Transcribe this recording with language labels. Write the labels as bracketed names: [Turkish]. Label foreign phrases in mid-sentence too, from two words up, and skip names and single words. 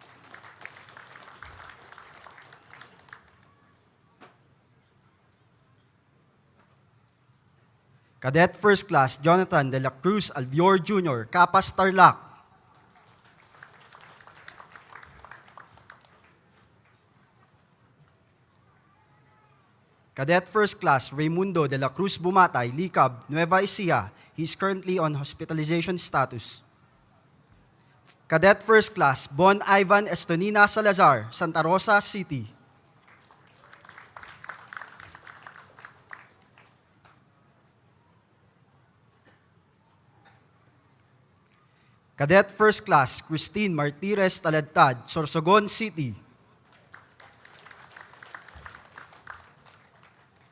[English] Cadet First Class Jonathan De La Cruz Albior Jr., Capas, Tarlac. Cadet First Class Raimundo De La Cruz Bumatay, Licab, Nueva Ecija. He is currently on hospitalization status. Cadet First Class Bon Ivan Estonina Salazar, Santa Rosa City. Cadet First Class Christine Martires Taladtad, Sorsogon City.